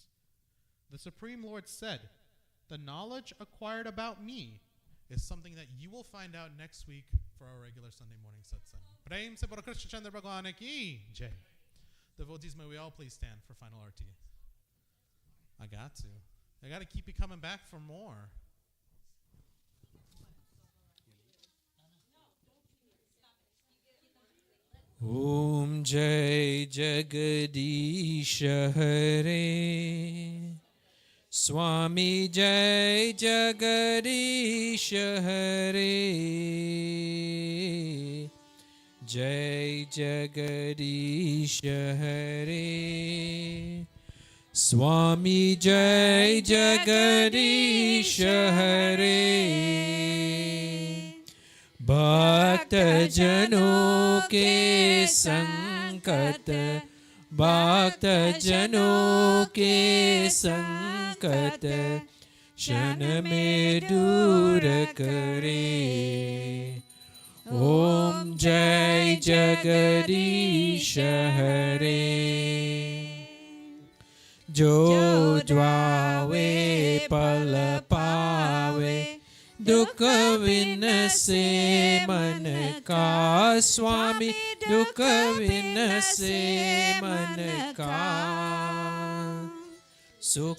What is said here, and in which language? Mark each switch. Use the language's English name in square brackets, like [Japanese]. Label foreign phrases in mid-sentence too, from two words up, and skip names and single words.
[English] The Supreme Lord said, the knowledge acquired about me is something that you will find out next week for our regular Sunday morning satsang. [Hindi] प्रेम से बोलो कृष्ण चंद्र भगवान की जय. [English] Devotees, may we all please stand for final arti. I got to keep you coming back for more. [Hindi] ओम जय जगदीश हरे स्वामी जय जगदीश हरे जय जगदीश हरे स्वामी जय जगदीश Hare भक्त जनों के संकट भक्त जनों के संकट क्षण में दूर करे ओम जय जगदीश हरे जो द्वावे पल पावे दुख विनसे मन का स्वामी दुख विनसे मन का सुख